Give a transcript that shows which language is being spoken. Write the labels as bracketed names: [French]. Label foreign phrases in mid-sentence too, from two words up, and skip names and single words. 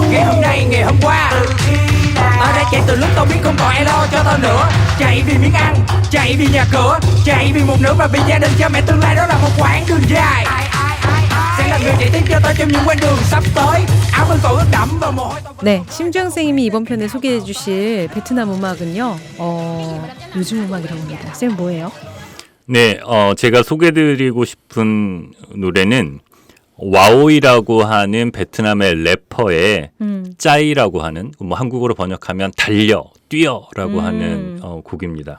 [Vietnamese] Ngày hôm nay, ngày hôm qua tao đã chạy từ lúc tao biết không còn ai lo cho tao nữa. Chạy vì miếng ăn, chạy vì nhà cửa, chạy vì một nửa và vì gia đình cha mẹ. Tương lai đó là một quãng đường dài. Sẽ là người chạy tiếp cho tao trong những quãng đường sắp tới. áo vẫn còn ướt đẫm và mồ hôi tao vẫn... [Korean] 네, 심주영 선생님이 이번 편에 소개해 주실 베트남 음악은요. 요즘 음악이라고 합니다. 쌤 뭐예요? 네, 제가 소개드리고 싶은 노래는 와오이라고 하는 베트남의 래퍼의 짜이라고 하는 뭐 한국어로 번역하면 달려, 뛰어라고 하는 곡입니다.